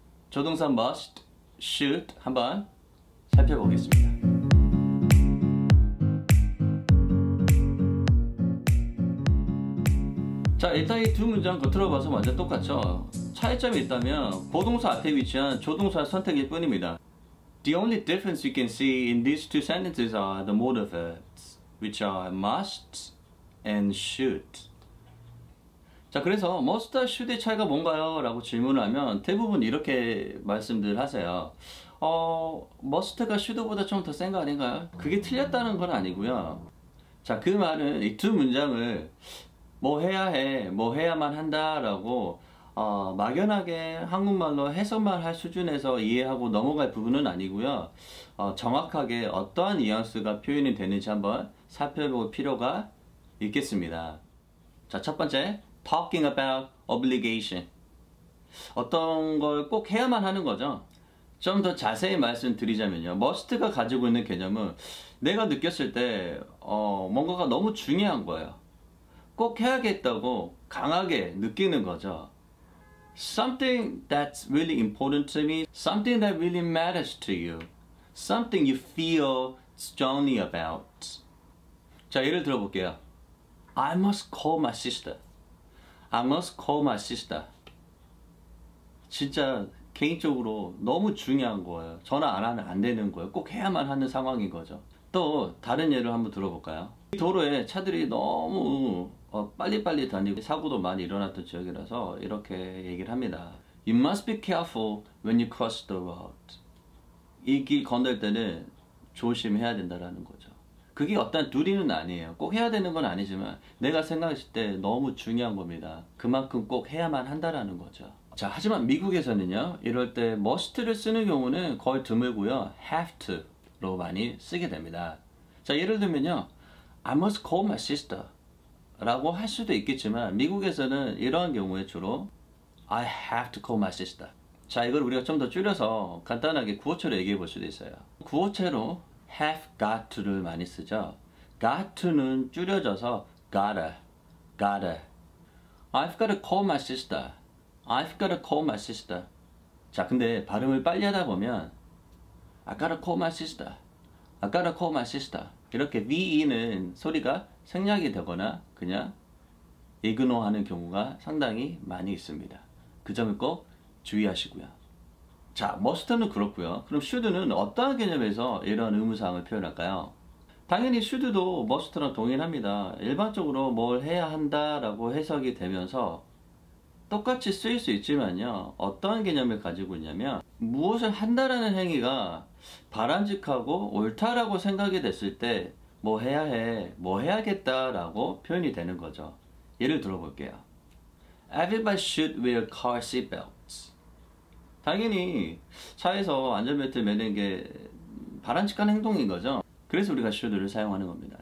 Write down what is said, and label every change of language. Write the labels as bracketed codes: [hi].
[ko] 조동사 must, should 한번 살펴보겠습니다. 자, 일단 이 두 문장 겉으로 봐서 완전 똑같죠? 차이점이 있다면 고동사 앞에 위치한 조동사 선택일 뿐입니다. [en] The only difference you can see in these two sentences are the modal verbs, which are must and should. [ko] 자, 그래서 must와 should의 차이가 뭔가요? 라고 질문을 하면 대부분 이렇게 말씀들 하세요. must가 should보다 좀 더 센 거 아닌가요? 그게 틀렸다는 건 아니고요. 자, 그 말은 이 두 문장을 뭐 해야 해, 뭐 해야만 한다 라고 막연하게 한국말로 해석만 할 수준에서 이해하고 넘어갈 부분은 아니고요. 정확하게 어떠한 뉘앙스가 표현이 되는지 한번 살펴볼 필요가 있겠습니다. 자, 첫 번째, [en] talking about obligation. [ko] 어떤 걸 꼭 해야만 하는 거죠. 좀 더 자세히 말씀드리자면요. must가 가지고 있는 개념은 내가 느꼈을 때 뭔가가 너무 중요한 거예요. 꼭 해야겠다고 강하게 느끼는 거죠. [en] Something that's really important to me, something that really matters to you, something you feel strongly about. [ko] 자, 예를 들어볼게요. [en] I must call my sister. I must call my sister. [ko] 진짜 개인적으로 너무 중요한 거예요. 전화 안 하면 안 되는 거예요. 꼭 해야만 하는 상황인 거죠. 또 다른 예를 한번 들어볼까요? 도로에 차들이 너무 빨리빨리 다니고 사고도 많이 일어났던 지역이라서 이렇게 얘기를 합니다. [en] You must be careful when you cross the road. [ko] 이 길 건널 때는 조심해야 된다라는 거죠. 그게 어떤 두리는 아니에요. 꼭 해야 되는 건 아니지만 내가 생각했을 때 너무 중요한 겁니다. 그만큼 꼭 해야만 한다라는 거죠. 자, 하지만 미국에서는요, 이럴 때 must를 쓰는 경우는 거의 드물고요, have to로 많이 쓰게 됩니다. 자, 예를 들면요, [en] I must call my sister [ko] 라고 할 수도 있겠지만 미국에서는 이러한 경우에 주로 [en] I have to call my sister. [ko] 자, 이걸 우리가 좀 더 줄여서 간단하게 구어체로 얘기해 볼 수도 있어요. 구어체로 have got to를 많이 쓰죠. got to는 줄여져서 gotta. [en] I've got to call my sister. I've got to call my sister. [ko] 자, 근데 발음을 빨리 하다 보면 [en] I gotta call my sister. I gotta call my sister. [ko] 이렇게 VE는 소리가 생략이 되거나 그냥 이그노하는 경우가 상당히 많이 있습니다. 그 점을 꼭 주의하시고요. 자, must는 그렇고요. 그럼 should는 어떠한 개념에서 이런 의무사항을 표현할까요? 당연히 should도 must랑 동일합니다. 일반적으로 뭘 해야 한다라고 해석이 되면서 똑같이 쓰일 수 있지만요. 어떠한 개념을 가지고 있냐면 무엇을 한다라는 행위가 바람직하고 옳다라고 생각이 됐을 때 뭐 해야 해, 뭐 해야겠다라고 표현이 되는 거죠. 예를 들어볼게요. [en] Everybody should wear car seatbelts. [ko] 당연히 차에서 안전벨트 매는 게 바람직한 행동인 거죠. 그래서 우리가 should를 사용하는 겁니다.